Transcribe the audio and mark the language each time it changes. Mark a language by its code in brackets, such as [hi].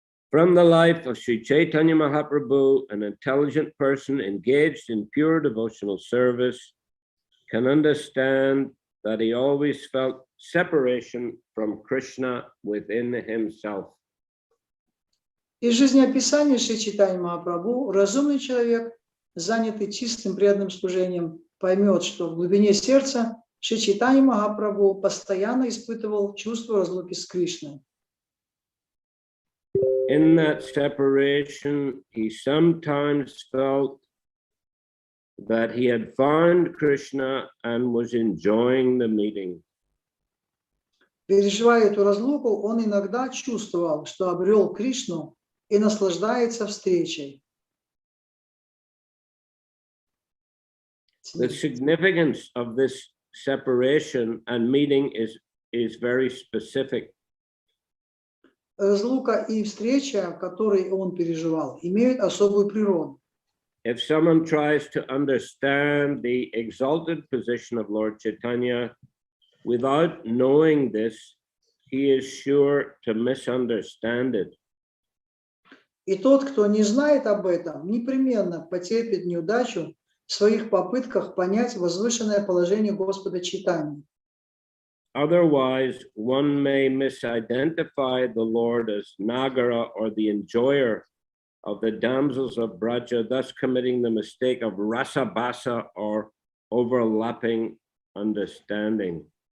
[en] From the life of Sri Chaitanya Mahaprabhu, an intelligent person engaged in pure devotional service can understand that he always felt separation from Krishna within himself. [ru] Из жизнеописания Шри Чайтаньи Махапрабху разумный человек, занятый чистым преданным служением, поймет, что в глубине сердца Шри Чайтаньи Махапрабху постоянно испытывал чувство разлуки с Кришной. [en] In that separation, he sometimes felt that he had found Krishna and was enjoying the meeting. [ru] Переживая эту разлуку, он иногда чувствовал, что обрел Кришну и наслаждается встречей. [en] The significance of this separation and meeting is very specific. [ru] Разлука и встреча, которые он переживал, имеют особую природу. [en] If someone tries to understand the exalted position of Lord Chaitanya without knowing this, he is sure to misunderstand it. [ru] И тот, кто не знает об этом, непременно потерпит неудачу в своих попытках понять возвышенное положение Господа Чайтаньи. [en] Otherwise, one may misidentify the Lord as Nagara or the enjoyer of the damsels of Braja, thus committing the mistake of rasabasa or overlapping understanding.